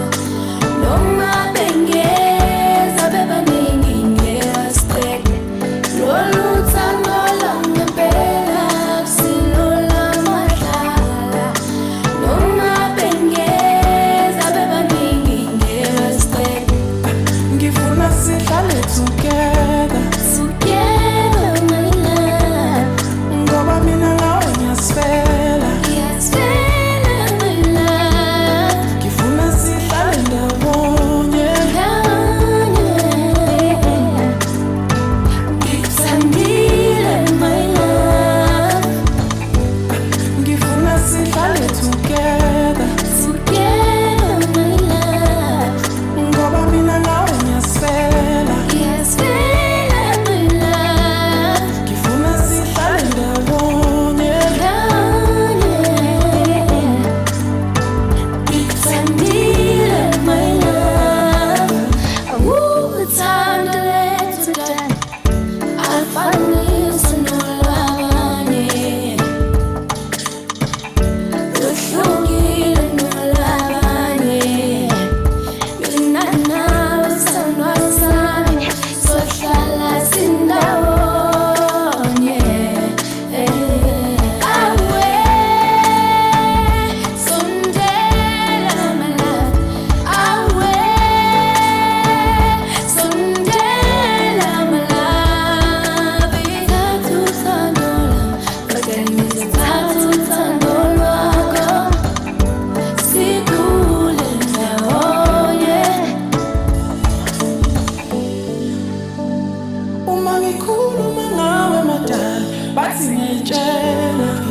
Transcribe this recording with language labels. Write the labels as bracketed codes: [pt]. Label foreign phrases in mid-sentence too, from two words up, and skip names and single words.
[zu] Noma bengeza bebaningi nge-respect. Lolu thando lami phela akusilola madlala. Noma bengeza bebaningi nge-respect. Ngifuna sihlale together. [en] Together, my love. [zu] Ngoba mina nawe ngiyasifela. Ngiyasifela, [en] my love. [zu] Ngifuna sihlale ndawonye. Ngikuthandile, [en] my love. [zu] Ngifuna sihlale together. [en] Together, my love. [zu] Ngoba mina nawe ngiyasifela. Ngiyasifela, [en] my love. [zu] Ngifuna sihlale ndawonye. Ngikuthandile, [en] my love. [zu] Awuthanda lethu dala. Alifanisi nolwabanye. Luhlukile nolwabanye. Mina nawe sithandwa sami, sohlala sindawonye. Awe, sondela [en] my love. [zu] Awe, sondela [en] my love. [zu] Thatha uthando lami, bakangize thatha uthando lwakho. Sidule ndawonye. Uma ngikhuluma ngawe madala bathi ngiyayitshela.